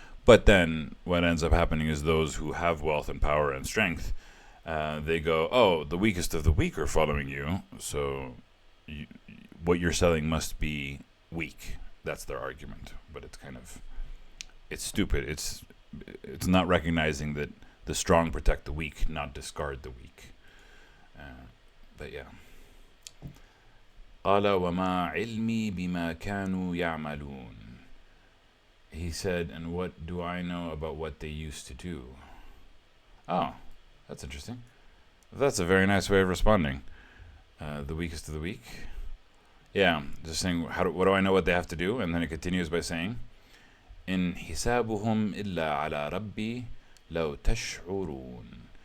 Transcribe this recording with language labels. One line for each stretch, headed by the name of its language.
English: But then what ends up happening is those who have wealth and power and strength, they go, "Oh, the weakest of the weak are following you, so what you're selling must be weak." That's their argument. But it's stupid. It's not recognizing that the strong protect the weak, not discard the weak. But yeah.
Arabic: قال وما علمي بما كانوا يعملون.
English: He said, "And what do I know about what they used to do?" Oh, that's interesting. That's a very nice way of responding. The weakest of the weak. Yeah, just saying, what do I know what they have to do? And then it continues by saying, "In
Arabic: حسابهم إلا على ربي لو تشعرون."